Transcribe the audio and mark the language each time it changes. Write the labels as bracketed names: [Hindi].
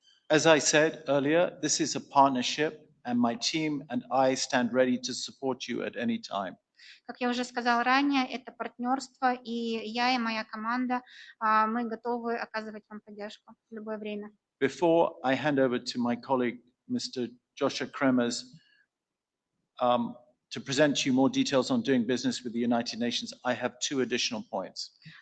[English] As I said earlier, this is a partnership, and my team and I stand ready to support you at any time. [Russian] Как я уже сказала ранее, это партнерство, и я и моя команда, мы готовы оказывать вам поддержку в любое время. [English] Before I hand over to my colleague, Mr. Joshua Kremers, to present to you more details on doing business with the United Nations, I have two additional points.